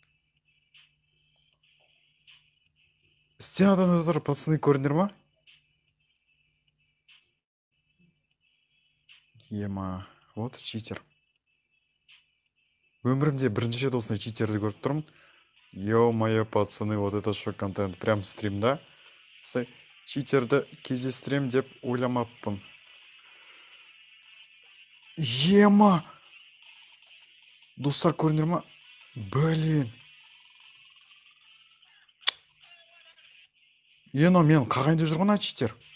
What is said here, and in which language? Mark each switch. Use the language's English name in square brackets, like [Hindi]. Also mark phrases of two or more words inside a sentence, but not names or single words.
[Kazakh] Стенадан өтіп отыр, пацаны, көрдіңдер ма? [Russian] Вот читер. [Kazakh] Өмірімде бірінші рет осындай читерді көріп тұрмын. [Russian] Ё-моё, пацаны, вот это что контент. Прям стримда. [Kazakh] Читерді кездестірем деп ойламаппын. Достар, көрдіңдер ма? [Russian] Блин. [Kazakh] Мен қағайында жүрген читер.